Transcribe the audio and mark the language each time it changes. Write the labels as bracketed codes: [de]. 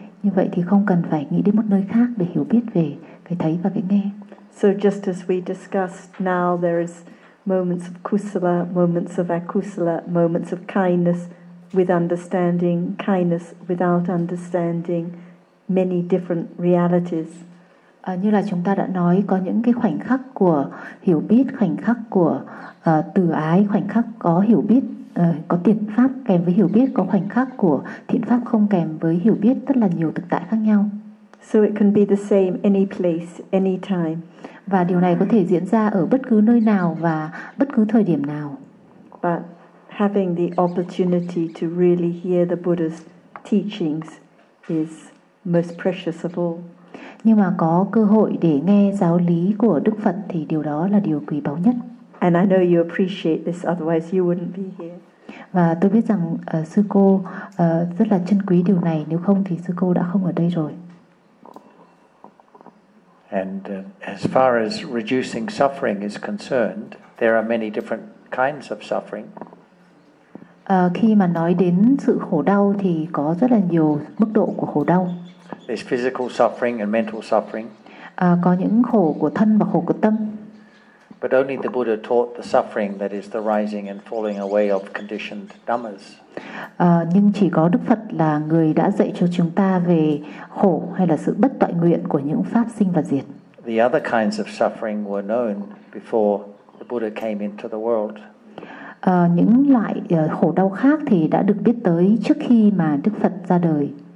[vi] Như vậy thì không cần phải nghĩ đến một nơi khác để hiểu biết về cái thấy và cái nghe. [en] So just as we discussed, now there is moments of kusala, moments of akusala, moments of kindness with understanding, kindness without understanding, many different realities. [vi] Như là chúng ta đã nói, có những cái khoảnh khắc của hiểu biết, khoảnh khắc của từ ái, khoảnh khắc có hiểu biết, có thiện pháp kèm với hiểu biết, có khoảnh khắc của thiện pháp không kèm với hiểu biết, rất là nhiều thực tại khác nhau. [en] So it can be the same any place, any time. [vi] Và điều này có thể diễn ra ở bất cứ nơi nào và bất cứ thời điểm nào. [en] But having the opportunity to really hear the Buddha's teachings is most precious of all. [vi] Nhưng mà có cơ hội để nghe giáo lý của Đức Phật thì điều đó là điều quý báu nhất. [en] And I know you appreciate this, otherwise you wouldn't be here. [vi] Và tôi biết rằng sư cô rất là trân quý điều này, nếu không thì sư cô đã không ở đây rồi. [en] And as far as reducing suffering is concerned, there are many different kinds of suffering. [vi] Khi mà nói đến sự khổ đau thì có rất là nhiều mức độ của khổ đau. [en] There's physical suffering and mental suffering. [vi] Có những khổ của thân và khổ của tâm. [en] But only the Buddha taught the suffering that is the rising and falling away of conditioned dhammas. [vi] Nhưng chỉ có Đức Phật là người đã dạy cho chúng ta về khổ hay là sự bất toại nguyện của những pháp sinh và diệt. [en] The other kinds of suffering were known before the Buddha came into the world. [vi] Những loại khổ đau khác thì đã được biết tới trước khi mà Đức Phật ra đời.